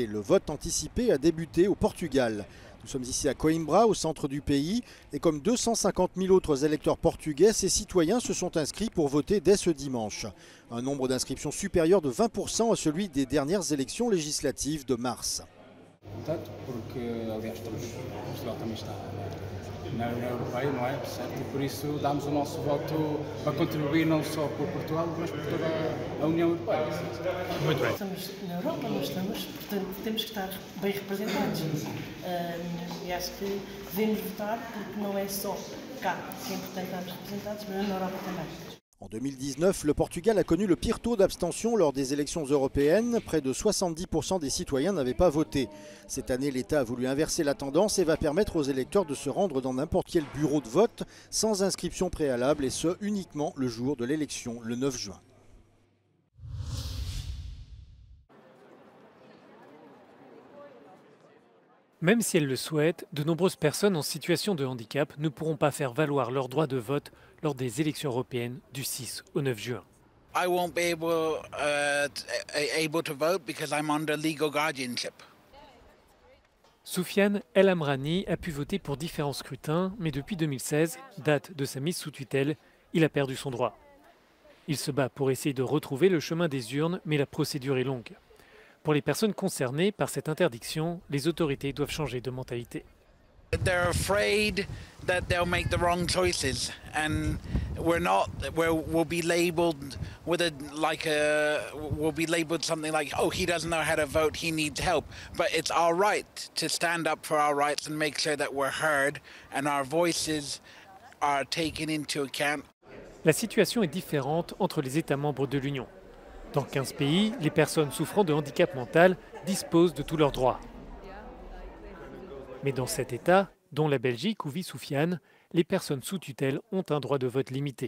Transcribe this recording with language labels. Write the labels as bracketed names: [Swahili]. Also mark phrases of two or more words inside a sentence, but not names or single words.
[French] Le vote anticipé a débuté au Portugal. Nous sommes ici à Coimbra, au centre du pays, et comme 250 000 autres électeurs portugais, ces citoyens se sont inscrits pour voter dès ce dimanche. Un nombre d'inscriptions supérieur de 20% à celui des dernières élections législatives de mars. [Portuguese] Portanto, porque aliás Portugal também está na União Europeia, não é? Certo? E por isso damos o nosso voto para contribuir não só por Portugal, mas por toda a União Europeia. Muito bem. Estamos na Europa, não estamos, portanto temos que estar bem representados. E acho que devemos votar porque não é só cá que é importante estarmos representados, mas na Europa também. [French] En 2019, le Portugal a connu le pire taux d'abstention lors des élections européennes. Près de 70% des citoyens n'avaient pas voté. Cette année, l'État a voulu inverser la tendance et va permettre aux électeurs de se rendre dans n'importe quel bureau de vote sans inscription préalable, et ce uniquement le jour de l'élection, le 9 juin. Même si elles le souhaitent, de nombreuses personnes en situation de handicap ne pourront pas faire valoir leur droit de vote lors des élections européennes du 6 au 9 juin. [English] I won't be able to vote because I'm under legal guardianship. [French] Soufiane El Amrani a pu voter pour différents scrutins, mais depuis 2016, date de sa mise sous tutelle, il a perdu son droit. Il se bat pour essayer de retrouver le chemin des urnes, mais la procédure est longue. Pour les personnes concernées par cette interdiction, les autorités doivent changer de mentalité. [English] They're afraid that they'll make the wrong choices, and we'll be labeled with we'll be labeled something like, oh, he doesn't know how to vote, he needs help. But it's our right to stand up for our rights and make sure that we're heard and our voices are taken into account. [French] La situation est différente entre les États membres de l'Union. Dans 15 pays, les personnes souffrant de handicap mental disposent de tous leurs droits. Mais dans 7 États, dont la Belgique où vit Soufiane, les personnes sous tutelle ont un droit de vote limité.